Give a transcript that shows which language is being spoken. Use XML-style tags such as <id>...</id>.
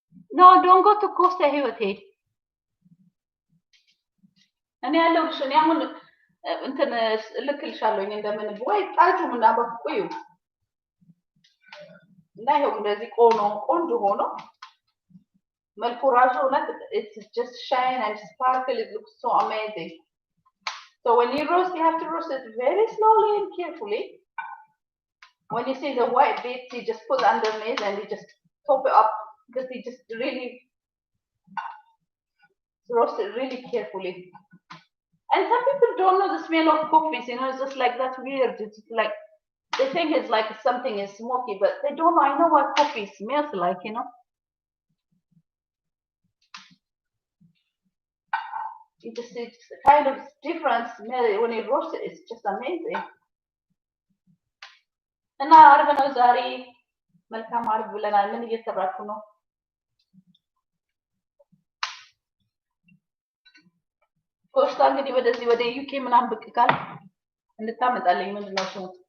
<en>ኖ ዶንት ጎ ቱ ኮስታ</en> <am>ህይወቴ እኔ ያለሁልሽ እኔ አሁን እንትን ልክልሻለሁኝ እንደምን ወይ ጣጁ ምናምን በቆዩ እና ይሄው እንደዚህ ቆንጆ ሆኖ መልኩ ራሱ እውነት</am> <en>it's just shine and sparkle. It looks so amazing. So when you roast, you have to roast it very slowly and carefully. When you see the white bits, you just put underneath and you just top it up because you just really roast it really carefully. And some people don't know the smell of coffee. You know, it's just like that's weird. It's like they think it's like something is smoky, but they don't know. I know what coffee smells like. You know. It's kind of different smell when you roast it. It's just amazing.</en> <am>እና አርብ ነው ዛሬ። መልካም አርብ ብለናል። ምን እየሰራችሁ ነው? ኮስታ እንግዲህ ወደዚህ ወደ ዩኬ ምናምን ብቅ ካል እንድታመጣለኝ ምንድነው ስሙ?</am>